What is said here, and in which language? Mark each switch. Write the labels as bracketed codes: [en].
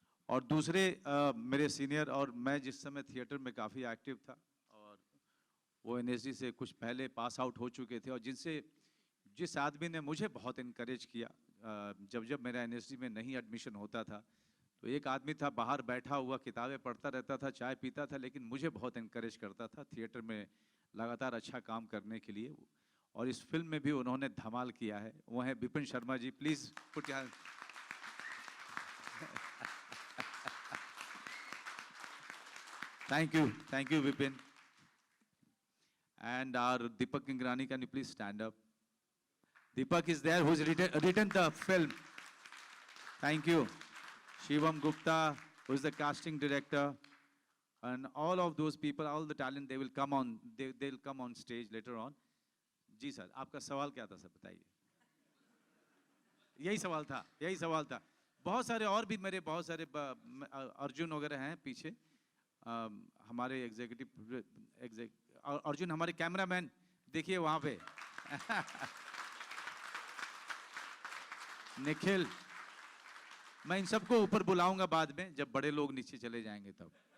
[hi] और दूसरे मेरे सीनियर और मैं जिस समय थिएटर में काफ़ी एक्टिव था और वो एनएसडी से कुछ पहले पास आउट हो चुके थे और जिस आदमी ने मुझे बहुत इनकरेज किया जब मेरा एनएसडी में नहीं एडमिशन होता था, तो एक आदमी था बाहर बैठा हुआ, किताबें पढ़ता रहता था, चाय पीता था, लेकिन मुझे बहुत इनकरेज करता था थिएटर में लगातार अच्छा काम करने के लिए। और इस फिल्म में भी उन्होंने धमाल किया है। वो हैं Vipin Sharma ji, [en] please put your thank you [hi] Vipin. [en] And our Deepak Ingrani, can you please stand up? Deepak is there, who's written the film. Thank you. Shivam Gupta, who is the casting director, and all of those people, all the talent, they will come on. They'll come on stage later on. [hi] Ji sir, आपका सवाल क्या था sir, बताइए। यही सवाल था। बहुत सारे और भी मेरे बहुत सारे अर्जुन वगैरह हैं पीछे, हमारे एग्जीक्यूटिव अर्जुन, हमारे कैमरामैन देखिए वहाँ पे निखिल, मैं इन सबको ऊपर बुलाऊंगा बाद में जब बड़े लोग नीचे चले जाएंगे तब।